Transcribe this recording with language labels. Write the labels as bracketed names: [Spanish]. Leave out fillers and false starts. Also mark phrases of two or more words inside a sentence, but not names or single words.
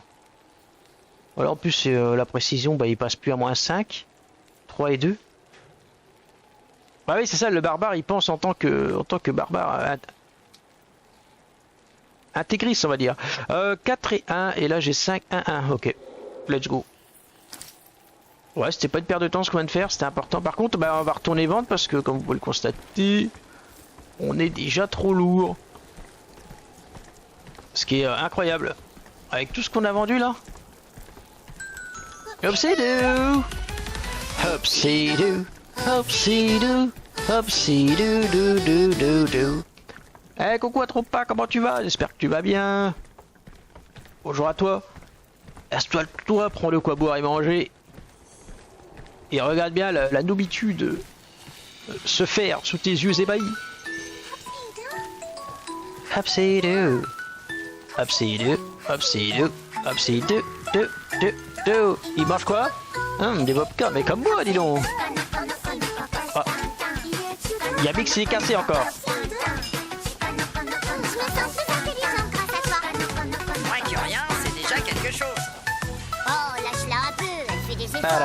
[French] Voilà en plus la précision bah il passe plus à -5. 3 et 2. Bah oui c'est ça, le barbare il pense en tant que barbare intégriste on va dire. 4 et 1 et là j'ai 5, 1, 1. [English] Ok. Let's go. [French] Ouais c'était pas une perte de temps ce qu'on vient de faire, c'était important. Par contre bah on va retourner vendre parce que comme vous pouvez le constater, on est déjà trop lourd. Ce qui est incroyable. Avec tout ce qu'on a vendu là. Hopsidoo. Hopsidoo. Hopsidoo. Hopsidoo doo doo doo doo. Eh coucou à Tropa, comment tu vas? J'espère que tu vas bien. Bonjour à toi. Laisse-toi le toi, prends le quoi boire et manger. Et regarde bien la noobitude se faire sous tes yeux ébahis. Hopsidoo. Hopsidoo. Hopsidoo. Hopsidoo. Do. Il mange quoi? Des vodka, mais comme moi, dis donc. Ah. Il y a Mix qui est cassé encore. Moins que rien, c'est déjà quelque chose. Oh, lâche-la un peu, elle fait des efforts.